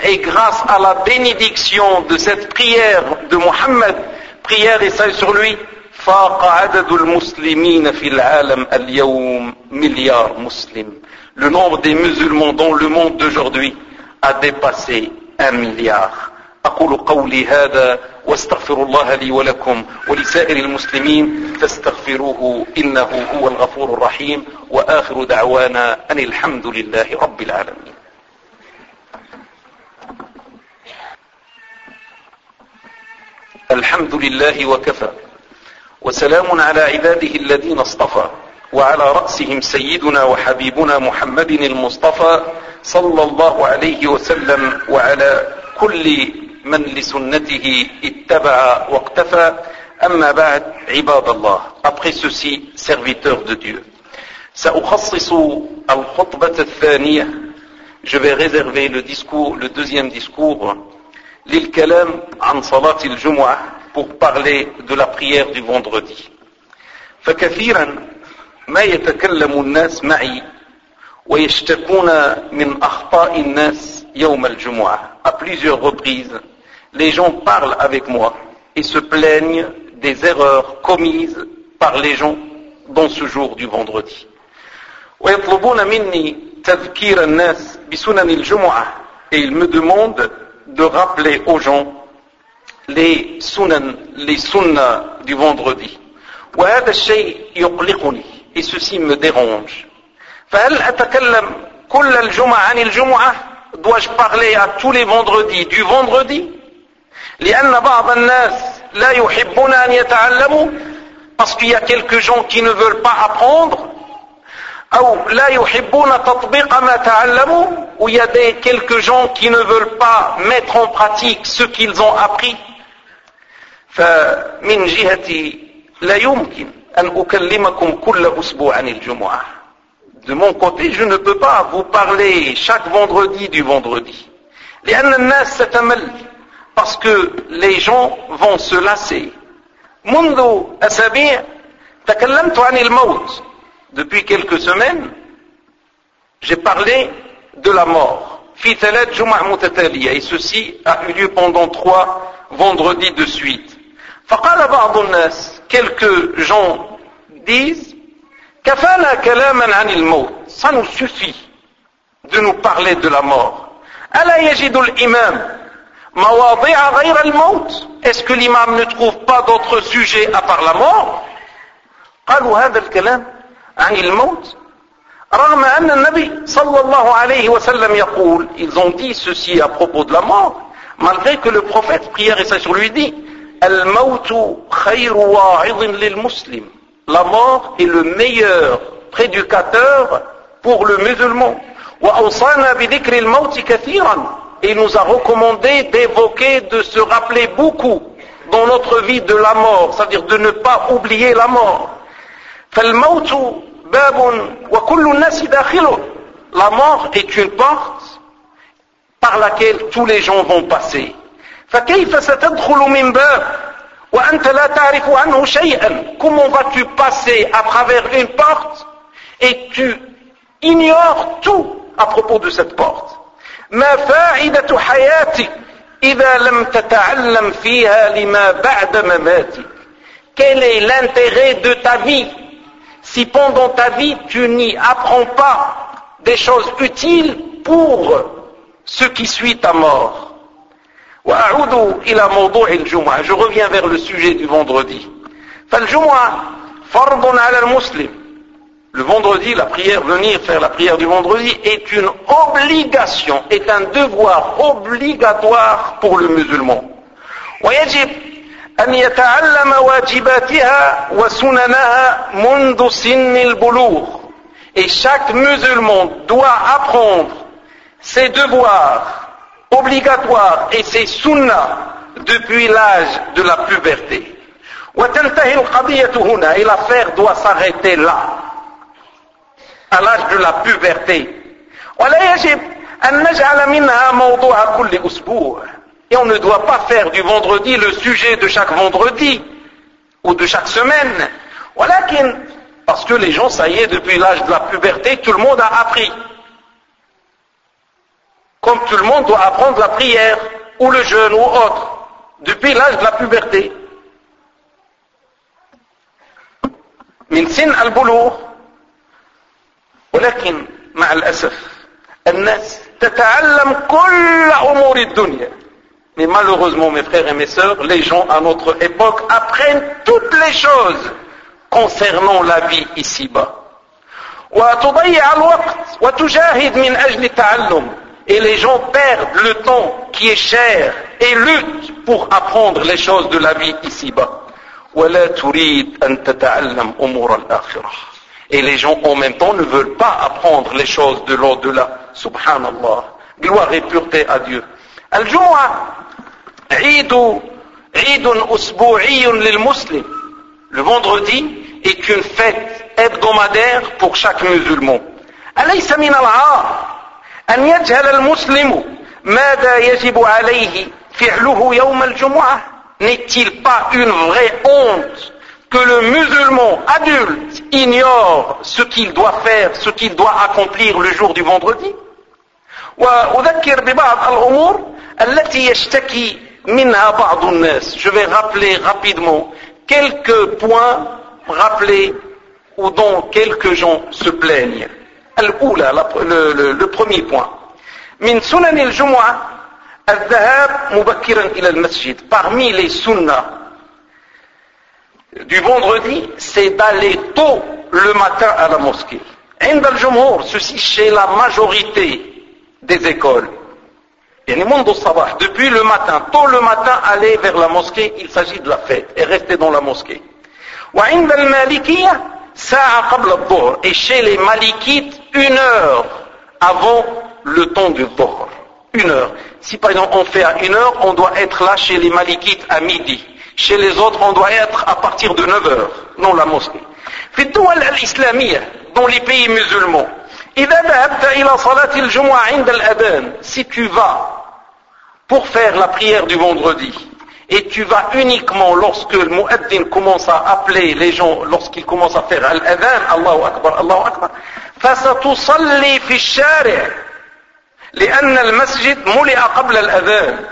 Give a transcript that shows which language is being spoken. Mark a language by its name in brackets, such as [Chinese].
[French] Et grâce à la bénédiction de cette prière de Muhammad, prière et salut sur lui, [Arabic] فَاقَ عَدَدُ الْمُسْلِمِينَ فِي الْعَالَمِ الْيَوْمِ مليار مسلم. [French] Le nombre des musulmans dans le monde d'aujourd'hui a dépassé un milliard. [Arabic] أقول قولي هذا واستغفر الله لي ولكم ولسائر المسلمين فاستغفروه إنه هو الغفور الرحيم وآخر دعوانا أن الحمد لله رب العالمين. الحمد لله وكفى وسلام على عباده الذين اصطفى وعلى رأسهم سيدنا وحبيبنا محمد المصطفى صلى الله عليه وسلم وعلى كل من لسنته اتبع واقتفى. أما بعد عباد الله. [French] Après ceci, serviteur de Dieu. [Arabic] سأخصص الخطبة الثانية. [French] Je vais réserver le discours, le deuxième discours, [Arabic] للكلام عن صلاة الجمعة, [French] pour parler de la prière du vendredi. [Arabic] فكثيرا ما يتكلم الناس معي ويشتكون من أخطاء الناس يوم الجمعة. [French] À plusieurs reprises, les gens parlent avec moi et se plaignent des erreurs commises par les gens dans ce jour du vendredi. [Arabic] ويطلبون مني تذكير الناس بسنن الجمعة. [French] Et ils me demandent de rappeler aux gens les sunan, les sunnah du vendredi. [Arabic] وهذا الشيء يقلقني. [French] Et ceci me dérange. [Arabic] فهل أتكلم كل الجمعة عن الجمعة؟ [French] Dois-je parler à tous les vendredis du vendredi? [Arabic] لأن بعض الناس لا يحبون أن يتعلموا. [French] Parce qu'il y a quelques gens qui ne veulent pas apprendre. [Arabic] أو لا يحبون تطبيق ما تعلموا. [French] Ou il y a quelques gens qui ne veulent pas mettre en pratique ce qu'ils ont appris. [Arabic] فمن جهتي لا يمكن أن أكلمكم كل أسبوع عن الجمعة. [French] De mon côté, je ne peux pas vous parler chaque vendredi du vendredi. [Arabic] لأن الناس ستمل. [French] Parce que les gens vont se lasser. [Arabic] منذ أسابيع تكلمت عن الموت. [French] Depuis quelques semaines, j'ai parlé de la mort. [Arabic] في ثلاث جمع متتالية. [French] Et ceci a eu lieu pendant trois vendredis de suite. [Arabic] فقال بعض الناس, [French] quelques gens disent, [Arabic] كفانا كلاما عن الموت. [French] Ça nous suffit de nous parler de la mort. [Arabic] ألا يجد الإمام مواضيع غير الموت. [French] Est-ce que l'imam ne trouve pas d'autres sujets à part la mort? [Arabic] قالوا هذا الكلام عن الموت. رغم أن النبي صلى الله عليه وسلم يقول. [French] Ils ont dit ceci à propos de la mort. Malgré que le prophète prière et sur lui dit. [Arabic] الموت خير واعظ للمسلم. [French] La mort est le meilleur prédicateur pour le musulman. [Arabic] وأوصانا بذكر الموت كثيرا. [French] Il nous a recommandé d'évoquer, de se rappeler beaucoup dans notre vie de la mort, c'est-à-dire de ne pas oublier la mort. [Arabic] فالموت باب وكل الناس داخله. [French] La mort est une porte par laquelle tous les gens vont passer. [Arabic] فكيف ستدخل من باب وأنت لا تعرف عنه شيئا. [French] Comment vas-tu passer à travers une porte et tu ignores tout à propos de cette porte? [Arabic] ما فائدة حياتك إذا لم تتعلم فيها لما بعد مماتك. [French] Quel est l'intérêt de ta vie si pendant ta vie tu n'y apprends pas des choses utiles pour ce qui suit ta mort? [Arabic] وأعود إلى موضوع الجمعة. [French] Je reviens vers le sujet du vendredi. [Arabic] فالجمعة فرض على المسلم. [French] Le vendredi, la prière, venir faire la prière du vendredi est une obligation, est un devoir obligatoire pour le musulman. [Arabic] ويجب أن يتعلم واجباتها وسننها منذ سن البلوغ. [French] Et chaque musulman doit apprendre ses devoirs obligatoires et ses sunnas depuis l'âge de la puberté. [Arabic] وتنتهي القضية هنا. [French] Et l'affaire doit s'arrêter là. À l'âge de la puberté. [Arabic] ولا يجب أن نجعل منها موضوع كل أسبوع. [French] Et on ne doit pas faire du vendredi le sujet de chaque vendredi ou de chaque semaine. [Arabic] ولكن, [French] parce que les gens, ça y est, depuis l'âge de la puberté, tout le monde a appris. Comme tout le monde doit apprendre la prière ou le jeûne ou autre depuis l'âge de la puberté. [Arabic] من سن البلوغ. ولكن مع الأسف الناس تتعلم كل أمور الدنيا. [French] Mais malheureusement, mes frères et mes sœurs, les gens à notre époque apprennent toutes les choses concernant la vie ici-bas. [Arabic] وتضيع الوقت وتجاهد من أجل التعلم. [French] Et les gens perdent le temps qui est cher et luttent pour apprendre les choses de la vie ici-bas. [Arabic] ولا تريد أن تتعلم أمور الآخرة. [French] Et les gens en même temps ne veulent pas apprendre les choses de l'au-delà. Subhanallah. Gloire et pureté à Dieu. [Arabic] الجمعة عيد أسبوعي للمسلم. [French] Le vendredi est une fête hebdomadaire pour chaque musulman. [Arabic] أليس من العار أن يجهل المسلم ماذا يجب عليه فعله يوم الجمعة؟ [French] N'est-il pas une vraie honte que le musulman adulte ignore ce qu'il doit faire, ce qu'il doit accomplir le jour du vendredi. [Arabic] وأذكر ببعض الأمور التي يشتكي منها بعض الناس. [French] Je vais rappeler rapidement quelques points rappelés ou dont quelques gens se plaignent. [Arabic] الأولى, [French] le premier point. [Arabic] من سنن الجمعة الذهاب مبكرا إلى المسجد. [French] Parmi les sunnas du vendredi, c'est d'aller tôt le matin à la mosquée. [Arabic] عند الجمهور, [French] ceci chez la majorité des écoles. Et le monde au savoir, depuis le matin, tôt le matin, aller vers la mosquée, il s'agit de la fête, et rester dans la mosquée. [Arabic] وعند المالكية ساعة قبل الظهر. [French] Et chez les malikites, une heure avant le temps du dhuhr. Une heure. Si par exemple on fait à une heure, on doit être là chez les malikites à midi. Chez les autres, on doit être à partir de 9 heures, dans la mosquée. [Arabic] في الدول الإسلامية, [French] dans les pays musulmans, [Arabic] إذا ذهبت إلى صلاة الجمعة عند الأذان, [French] si tu vas pour faire la prière du vendredi, et tu vas uniquement lorsque le muaddin commence à appeler les gens, lorsqu'il commence à faire l'adhan, Allahu Akbar, Allahu Akbar, [Arabic] فستصلي في الشارع لأن المسجد ملئ قبل الأذان.